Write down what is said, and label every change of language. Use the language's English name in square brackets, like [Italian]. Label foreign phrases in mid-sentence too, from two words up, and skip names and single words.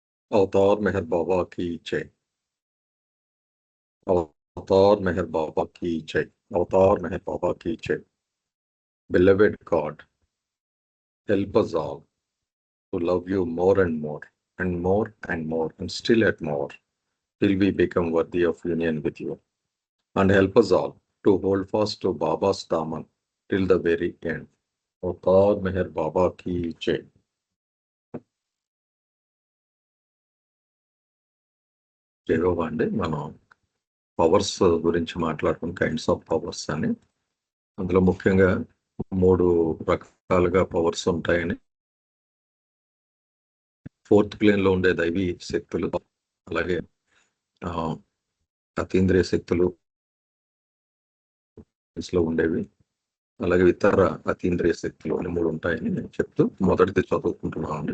[Hindi] अवतार मेहर बाबा की जय। अवतार मेहर बाबा की जय। अवतार मेहर बाबा की जय। [English] Beloved God, help us all to love you more and more, and more and more, and still yet more, till we become worthy of union with you. And help us all to hold fast to Baba's Daman till the very end. [Hindi] Avtar Meher Baba ki jai. [Telugu] జయబాబా అండి, మనం పవర్స్ గురించి మాట్లాడుకున్న [English] kinds of powers [Telugu] అని, అందులో ముఖ్యంగా 3 రకాలుగా పవర్స్ ఉంటాయని, [English] fourth plane [Telugu] లో ఉండే దైవీ శక్తులు, అలాగే అతీంద్రియ శక్తులు లో ఉండేవి, అలాగే ఇతర అతీంద్రియ శక్తులు అని 3 ఉంటాయని నేను చెప్తూ మొదటిది చదువుకుంటున్నాను అండి.